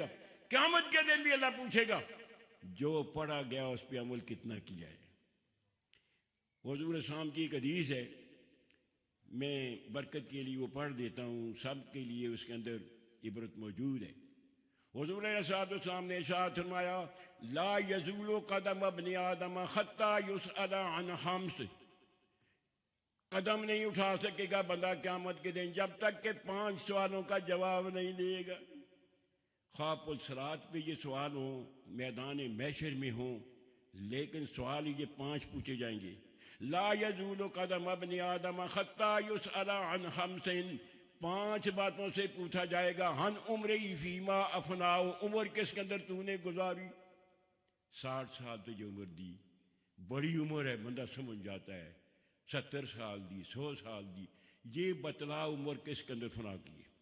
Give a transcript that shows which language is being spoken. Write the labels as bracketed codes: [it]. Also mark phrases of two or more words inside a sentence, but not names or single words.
[ur] قیامت کے دن بھی اللہ پوچھے گا جو پڑھا گیا اس پہ عمل کتنا کیا ہے۔ حضور اسلام کی ایک حدیث ہے، میں برکت کے لیے وہ پڑھ دیتا ہوں، سب کے لیے اس کے اندر عبرت موجود ہے۔ حضور [ar] علیہ السلام [ur] نے ارشاد فرمایا، [ar] لا یزول قدم ابن آدم حتی یسأل عن خمس، [ur] قدم نہیں اٹھا سکے گا بندہ قیامت کے دن جب تک کہ 5 سوالوں کا جواب نہیں دے گا۔ خواب الصراط پہ یہ سوال ہوں، میدان محشر میں ہوں، لیکن سوال یہ 5 پوچھے جائیں گے۔ [ar] لا یزول قدم ابن آدم حتی یسأل عن خمس، [ur] 5 باتوں سے پوچھا جائے گا۔ [ar] عن عمری فیما افناؤ، [ur] عمر کس کے اندر تو نے گزاری؟ 60 سال تجھے عمر دی، بڑی عمر ہے، بندہ سمجھ جاتا ہے، 70 سال دی، 100 سال دی، یہ بتلا عمر کس کے اندر فنا کی ہے۔